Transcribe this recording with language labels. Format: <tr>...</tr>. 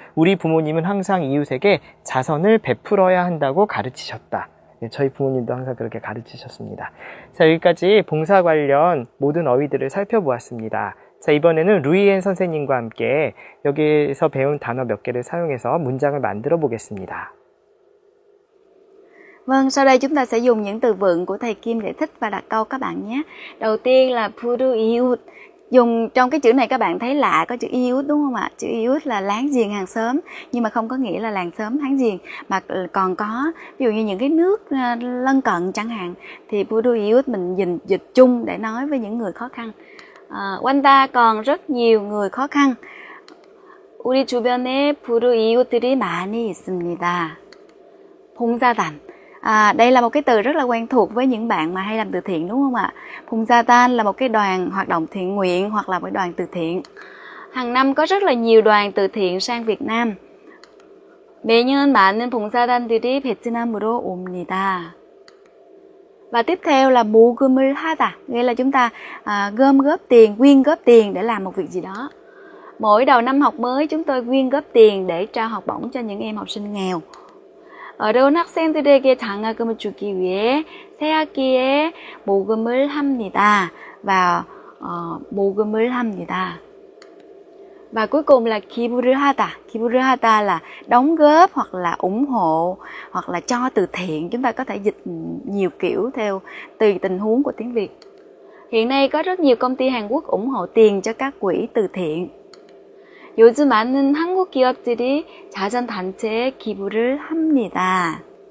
<ko>우리 부모님은 항상 이웃에게 자선을 베풀어야 한다고 가르치셨다. 네, 저희 부모님도 항상 그렇게 가르치셨습니다. 자, 여기까지 봉사 관련 모든 어휘들을 살펴보았습니다. 자, 이번에는 루이엔 선생님과 함께 여기에서 배운 단어 몇 개를 사용해서 문장을 만들어 보겠습니다.</ko> <vi>Vâng, sau đây chúng ta sẽ dùng những từ vựng của thầy Kim để thích và đặt câu các bạn nhé. Đầu tiên là Puruiut. Dùng trong cái chữ này các bạn thấy lạ, có chữ iút đúng không ạ? Chữ iút là láng giềng hàng xóm, nhưng mà không có nghĩa là làng xóm láng giềng, mà còn có ví dụ như những cái nước lân cận chẳng hạn, thì Puruiut mình dịch chung để nói với những người khó khăn. Quanh ta còn rất nhiều người khó khăn.</vi> <ko>우리 주변에 Puruiut들이 많이 있습니다. 봉사단.</ko> <vi>Đây là một cái từ rất là quen thuộc với những bạn mà hay làm từ thiện đúng không ạ? 봉사단 là một cái đoàn hoạt động thiện nguyện hoặc là một đoàn từ thiện. Hàng năm có rất là nhiều đoàn từ thiện sang Việt Nam.</vi> <ko>매년 많은 봉사단들이 베트남으로 옵니다.</ko> <vi>Và tiếp theo là 모금을 하다, nghĩa là chúng ta gom góp tiền, quyên góp tiền để làm một việc gì đó. Mỗi đầu năm học mới chúng tôi quyên góp tiền để trao học bổng cho những em học sinh nghèo.</vi> <ko>어려운 학생들에게 장학금을 주기 위해 새 학기에 모금을 합니다.</ko> <vi>và</vi> <ko>모금을 합니다.</ko> <vi>Và cuối cùng là 기부를 하다. 기부를 하다 là đóng góp hoặc là ủng hộ hoặc là cho từ thiện. Chúng ta có thể dịch nhiều kiểu theo tùy tình huống của tiếng Việt. Hiện nay có rất nhiều công ty Hàn Quốc ủng hộ tiền cho các quỹ từ thiện.</vi> <ko>요즘 많은 한국 기업들이 자선 단체에 기부를 합니다.</ko>